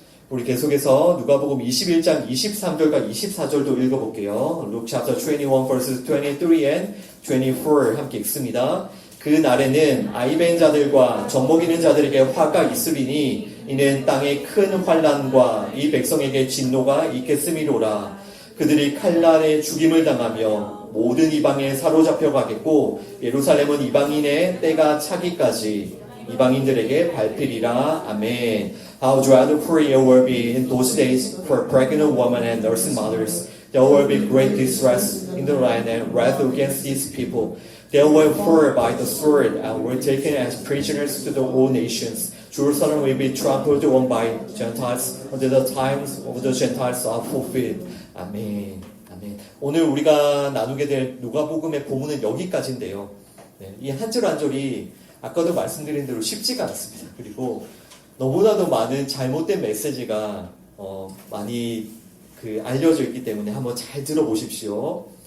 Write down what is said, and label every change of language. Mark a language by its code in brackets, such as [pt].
[ko] 우리 계속해서 누가복음 21장 23절과 24절도 읽어볼게요. [en] Luke chapter 21 verses 23 and 24 [ko] 함께 읽습니다. 그 날에는 아이벤 자들과 젖먹이는 자들에게 화가 있으리니 이는 땅에 큰 환난과 이 백성에게 진노가 있겠음이로라. 그들이 칼날에 죽임을 당하며 모든 이방에 사로잡혀 가겠고 예루살렘은 이방인의 때가 차기까지 이방인들에게 밟히리라. 아멘. [en] How dreadful it will be in those days for pregnant women and nursing mothers. There will be great distress in the land and wrath against these people. They will fall by the sword and were taken as prisoners to the whole nations. Jerusalem will be trampled on by Gentiles until the times of the Gentiles are fulfilled. [ko] 아멘. 아멘. 오늘 우리가 나누게 될 누가복음의 본문은 여기까지인데요. 네, 이 한 절 한 절이 아까도 말씀드린 대로 쉽지가 않습니다. 그리고 너무나도 많은 잘못된 메시지가 많이 알려져 있기 때문에 한번 잘 들어보십시오.